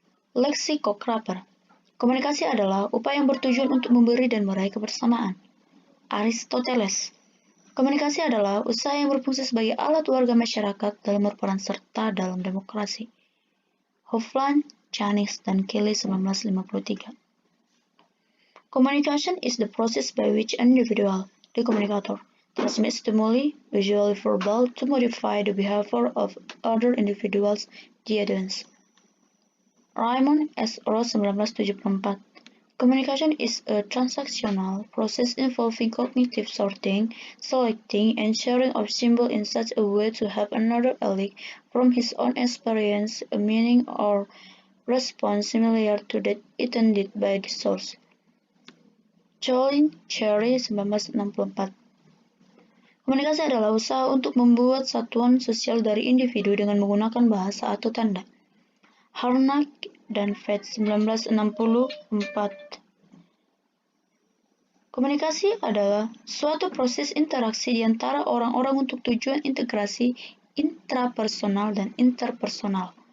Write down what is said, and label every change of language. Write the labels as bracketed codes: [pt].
[id] Lexicographer, komunikasi adalah upaya yang bertujuan untuk memberi dan meraih kebersamaan. Aristoteles, komunikasi adalah usaha yang berfungsi sebagai alat warga masyarakat dalam berperan serta dalam demokrasi. Hofland, Janice, dan Kelly 1953. [en] Communication is the process by which an individual, the communicator, transmits stimuli, usually verbal, to modify the behavior of other individuals, the audience. Raymond S. Ross 1974. Communication is a transactional process involving cognitive sorting, selecting, and sharing of symbols in such a way to have another elicit from his own experience a meaning or response similar to that intended by the source. Jolin Cherry 1964. [id] Komunikasi adalah usaha untuk membuat satuan sosial dari individu dengan menggunakan bahasa atau tanda. Harnack dan Fetz 1964. Komunikasi adalah suatu proses interaksi di antara orang-orang untuk tujuan integrasi intrapersonal dan interpersonal.